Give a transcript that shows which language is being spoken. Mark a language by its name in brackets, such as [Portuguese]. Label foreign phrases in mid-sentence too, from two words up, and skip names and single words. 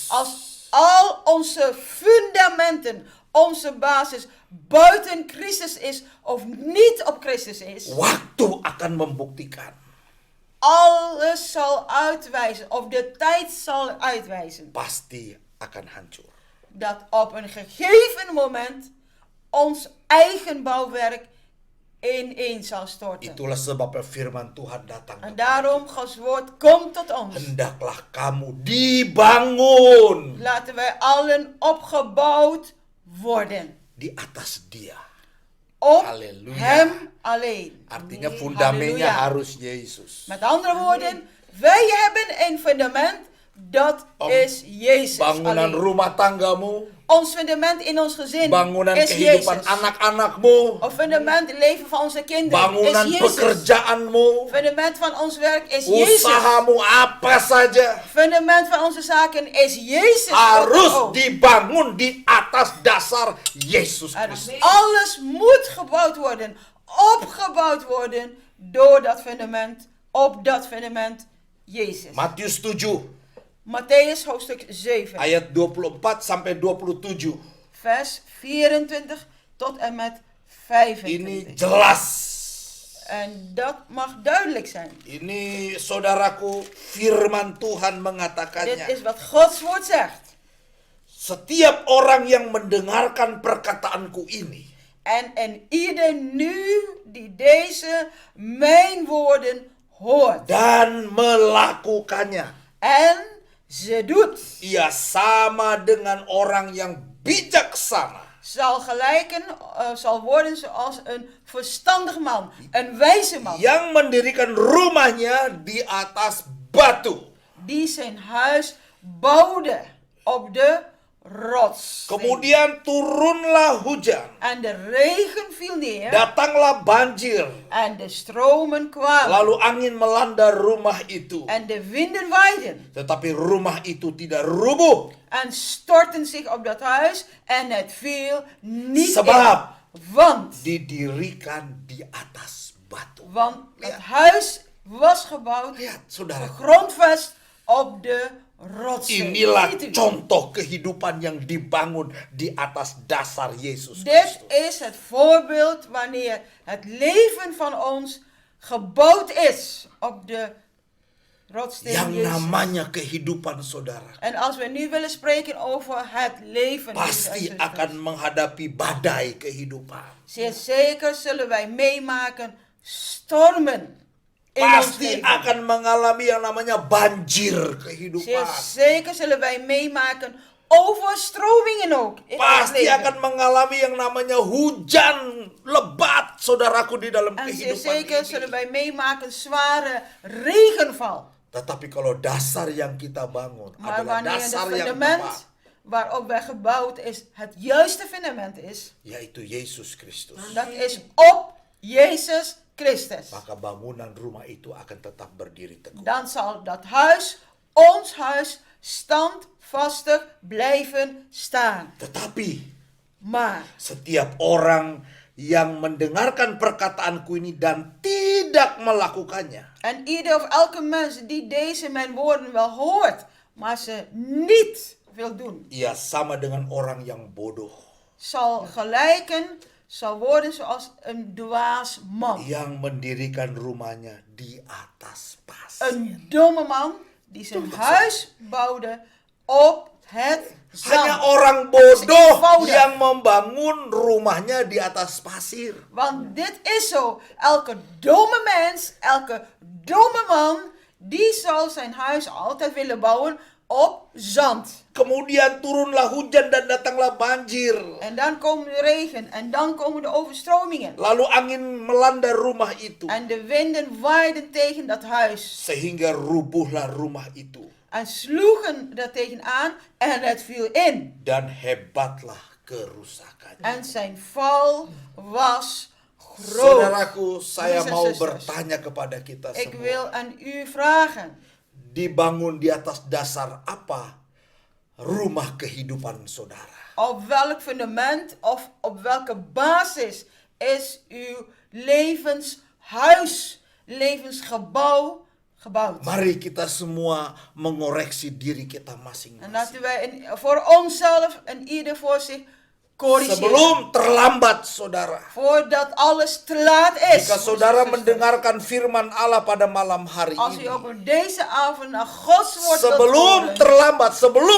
[Dutch] Als al onze fundamenten, onze basis buiten Christus is of niet op Christus is, [Indonesian] waktu akan membuktikan [Dutch] alles zal uitwijzen, of de tijd zal uitwijzen, [Indonesian] pasti akan hancur. [Dutch] dat op een gegeven moment ons eigen bouwwerk ineen zal storten. [Indonesian] Itulah sebabnya firman Tuhan datang. [Dutch] En daarom, Gods woord komt tot ons. [Indonesian] Hendaklah kamu dibangun [Dutch] Laten wij allen opgebouwd worden. [Indonesian] di atas Dia. [Dutch] Op Halleluja. Hem alleen. [Indonesian] Artinya fundamennya Halleluja. harus Yesus. [Dutch] Met andere woorden, wij hebben een fundament, dat is Jezus [Indonesian] Bangunan [Dutch] alleen. [Indonesian] rumah tanggamu, [Dutch] Ons fundament in ons gezin [Indonesian] bangunan [Dutch] is [Indonesian] kehidupan [Dutch] Jezus. [Indonesian] anak-anakmu, [Dutch] Of fundament leven van onze kinderen [Indonesian] bangunan [Dutch] is Jezus. [Indonesian] pekerjaanmu, [Dutch] Fundament van ons werk is Jezus. [Indonesian] usahamu apa saja [Dutch] Fundament van onze zaken is Jezus. [Indonesian] harus [Dutch] ook. [Indonesian] dibangun di atas dasar Yesus [Dutch] En [Indonesian] Kristus. [Dutch] alles moet gebouwd worden, opgebouwd worden door dat fundament, op dat fundament Jezus. [Indonesian] Matius 7 [Dutch] Matthäus hoofdstuk 7, [Indonesian] ayat 24 sampai 27. [Dutch] vers 24 tot en met 25. [Indonesian] Ini jelas. [Dutch] En dat mag duidelijk zijn. [Indonesian] Ini saudaraku, firman Tuhan [Dutch] Dit [Indonesian] mengatakannya. [Dutch] is wat Gods woord zegt. [Indonesian] Setiap orang yang mendengarkan perkataanku ini [Dutch] En ieder nu die deze mijn woorden hoort [Indonesian] dan melakukannya, [Dutch] en ze doet, [Indonesian] ia sama dengan orang yang bijaksana [Dutch] zal worden zoals een verstandig man, een wijze man, [Indonesian] yang mendirikan rumahnya di atas batu. [Dutch] die zijn huis bouwde op de rots. [Indonesian] Kemudian turunlah hujan, [Dutch] En de regen viel neer [Indonesian] datanglah banjir, [Dutch] en de stromen kwamen [Indonesian] lalu angin melanda rumah itu. [Dutch] en de winden waaiden [Indonesian] Tetapi rumah itu tidak rubuh. [Dutch] en stortten zich op dat huis en het viel niet [Indonesian] Sebab [Dutch] in. Want [Indonesian] didirikan di atas batu. [Dutch] het huis was gebouwd, [Indonesian] Lihat saudara, [Dutch] grondvest op de rotsen. [Indonesian] inilah [Dutch] Ziet u? [Indonesian] contoh kehidupan yang dibangun di atas dasar Yesus [Dutch] Dit [Indonesian] Kristus. [Dutch] is het voorbeeld wanneer het leven van ons gebouwd is op de rotsteen [Indonesian] Yang [Dutch] Jezus. [Indonesian] namanya kehidupan saudara [Dutch] En als we nu willen spreken over het leven, [Indonesian] pasti akan menghadapi badai kehidupan. [Dutch] zeer zeker zullen wij meemaken stormen in ons [Indonesian] Pasti [Dutch] leven. [Indonesian] akan mengalami yang namanya banjir [Dutch] Zeer [Indonesian] kehidupan. [Dutch] zeker zullen wij meemaken overstromingen ook in ons [Indonesian] Pasti [Dutch] leven. [Indonesian] akan mengalami yang namanya hujan lebat saudaraku di dalam [Dutch] En zeer [Indonesian] kehidupan [Dutch] zeker [Indonesian] ini. [Dutch] zullen wij meemaken zware regenval. [Indonesian] Tetapi kalau dasar yang kita bangun [Dutch] Maar [Indonesian] adalah [Dutch] wanneer het [Indonesian] dasar yang [Dutch] fundament [Indonesian] tepat, [Dutch] waarop wij gebouwd is, het juiste fundament is, [Indonesian] yaitu Yesus Kristus, [Dutch] dat is op Jezus Christus. [Indonesian] maka bangunan rumah itu akan tetap berdiri teguh. [Dutch] Dan zal dat huis, ons huis, standvastig blijven staan. [Indonesian] Tetapi [Dutch] Maar [Indonesian] setiap orang yang mendengarkan perkataanku ini dan tidak melakukannya, [Dutch] en ieder of elke mens die deze mijn woorden wel hoort, maar ze niet wil doen, [Indonesian] ia sama dengan orang yang bodoh, [Dutch] zal worden zoals een dwaas man. [Indonesian] yang mendirikan rumahnya di atas pasir. [Dutch] Een domme man die zijn huis bouwde op het [Indonesian] Hanya [Dutch] zand. [Indonesian] orang bodoh [Dutch] Eenvoudig. [Indonesian] yang membangun rumahnya di atas pasir. [Dutch] Want dit is zo. Elke domme mens, elke domme man, die zal zijn huis altijd willen bouwen op zand. [Indonesian] Kemudian turunlah hujan dan datanglah banjir. [Dutch] En dan komen de regen en dan komen de overstromingen. [Indonesian] Lalu angin melanda rumah itu. [Dutch] En de winden waaiden tegen dat huis. [Indonesian] Sehingga rubuhlah rumah itu. [Dutch] En sloegen er tegenaan en het viel in. [Indonesian] Dan hebatlah kerusakannya. [Dutch] En zijn val was groot. [Indonesian] Saudaraku, saya [Dutch] Broeders en [Indonesian] mau [Dutch] zusters, [Indonesian] bertanya kepada kita [Dutch] ik [Indonesian] semua. [Dutch] wil aan u vragen. [Indonesian] Dibangun di atas dasar apa rumah kehidupan saudara? [Dutch] Op welk fundament of op welke basis is uw levenshuis, levensgebouw gebouwd? [Indonesian] Mari kita semua mengoreksi diri kita [Dutch] En [Indonesian] masing-masing. [Dutch] laten wij voor onszelf en ieder voor zich corrigeren. [Indonesian] Sebelum terlambat saudara. [Dutch] Voordat alles te laat is. [Indonesian] Jika saudara mendengarkan firman Allah pada malam hari [Dutch] Als u [Indonesian] ini. [Dutch] op deze avond naar Gods woord wilt [Indonesian] Sebelum [Dutch] horen, [Indonesian] terlambat, sebelum